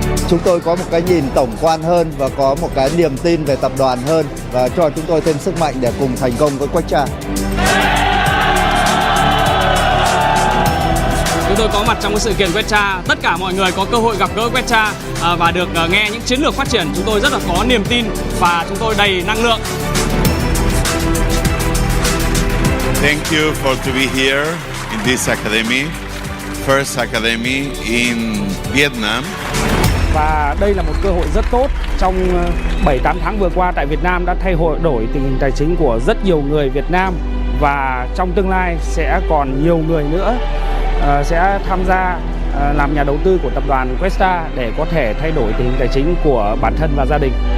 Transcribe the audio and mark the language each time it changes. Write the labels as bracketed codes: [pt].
[vi] Chúng tôi có một cái nhìn tổng quan hơn và có một cái niềm tin về tập đoàn hơn, và cho chúng tôi thêm sức mạnh để cùng thành công với Questra. Chúng tôi có mặt trong cái sự kiện Questra, tất cả mọi người có cơ hội gặp gỡ Questra và được nghe những chiến lược phát triển. Chúng tôi rất là có niềm tin và chúng tôi đầy năng lượng. [en] Thank you for to be here in this academy, first academy in Vietnam. [vi] và đây là một cơ hội rất tốt. Trong 7-8 tháng vừa qua tại Việt Nam đã thay đổi tình hình tài chính của rất nhiều người Việt Nam, và trong tương lai sẽ còn nhiều người nữa sẽ tham gia làm nhà đầu tư của tập đoàn Questra để có thể thay đổi tình hình tài chính của bản thân và gia đình.